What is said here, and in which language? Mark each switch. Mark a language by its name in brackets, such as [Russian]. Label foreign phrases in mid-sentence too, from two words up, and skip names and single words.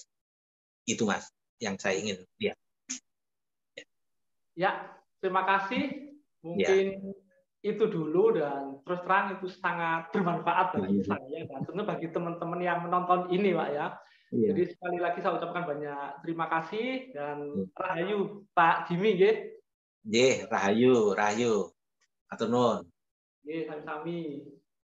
[Indonesian] Itu Mas, yang saya ingin lihat. Ya, terima kasih. Mungkin itu dulu, dan terus terang itu sangat bermanfaat bagi saya dan tentu bagi teman-teman yang menonton ini Pak ya. Iya. Jadi sekali lagi saya ucapkan banyak terima kasih dan rahayu Pak Jimmy nggih. [Javanese] Nggih, rahayu, rahayu. Atur nuwun. Nggih, sami-sami.